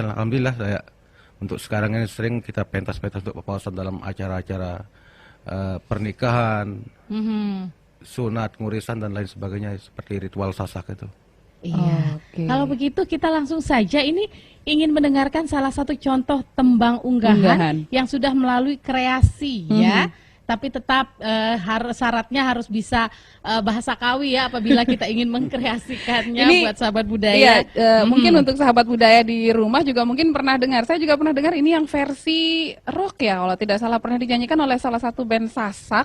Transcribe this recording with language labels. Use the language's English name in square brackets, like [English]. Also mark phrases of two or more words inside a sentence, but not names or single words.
[Indonesian] Alhamdulillah saya untuk sekarang ini sering kita pentas-pentas untuk pepawasan dalam acara-acara pernikahan, sunat, ngurisan dan lain sebagainya seperti ritual sasak itu. Iya. Oke. Kalau begitu kita langsung saja ini ingin mendengarkan salah satu contoh tembang unggahan Unggahan. yang sudah melalui kreasi ya. Tapi tetap syaratnya harus bisa bahasa Kawi ya apabila kita ingin mengkreasikannya Ini- buat sahabat Iya, budaya. mungkin untuk sahabat budaya di rumah juga mungkin pernah dengar. Saya juga pernah dengar ini yang versi rock ya, kalau tidak salah pernah dinyanyikan oleh salah satu band Sasak.